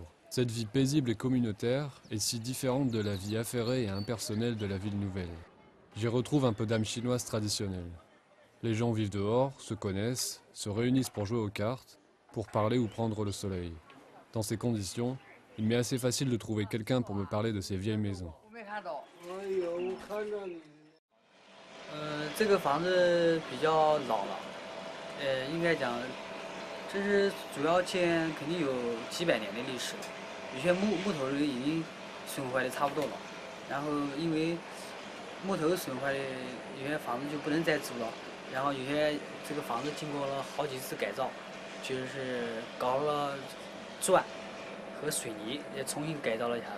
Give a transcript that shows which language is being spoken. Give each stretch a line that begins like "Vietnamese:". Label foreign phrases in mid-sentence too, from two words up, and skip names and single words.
French: Cette vie paisible et communautaire est si différente de la vie affairée et impersonnelle de la ville nouvelle. J'y retrouve un peu d'âme chinoise traditionnelle. Les gens vivent dehors, se connaissent, se réunissent pour jouer aux cartes, pour parler ou prendre le soleil. Dans ces conditions, il m'est assez facile de trouver quelqu'un pour me parler de ces vieilles maisons.
Chinese: 这个房子比较老了，应该讲，这是主要建肯定有几百年的历史，有些木头已经损坏的差不多了，然后因为木头损坏的，有些房子就不能再租了，然后有些这个房子经过了好几次改造，就是搞了砖和水泥也重新改造了一下子。